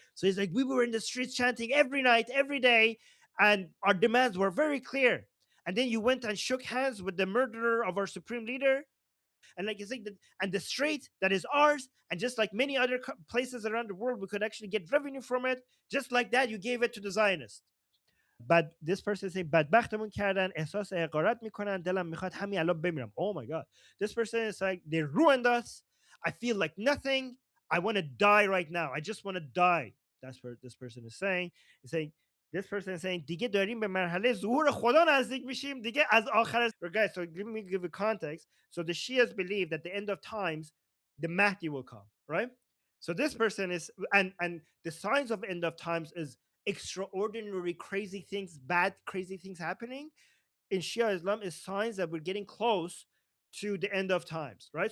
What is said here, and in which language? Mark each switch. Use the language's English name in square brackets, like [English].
[English] So he's like, we were in the streets chanting every night, every day, and our demands were very clear. And then you went and shook hands with the murderer of our supreme leader. And like you say, and the strait that is ours, and just like many other places around the world, we could actually get revenue from it. Just like that, you gave it to the Zionists. But this person saying [Persian] بدبختمون کردن احساس حقارت میکنن دلم میخواد همین الان بمیرم. [English] Oh my god. This person is like, they ruined us. I feel like nothing. I want to die right now. I just want to die. That's what this person is saying. He's saying, this person is saying [Persian] دیگه داریم به مرحله ظهور خدا نزدیک میشیم دیگه از آخر. [English] Guys, so let me give a context. So the Shias believe that the end of times, the Mahdi will come, right? So this person is, and the signs of end of times is extraordinary crazy things, bad crazy things happening in Shia Islam is signs that we're getting close to the end of times, right?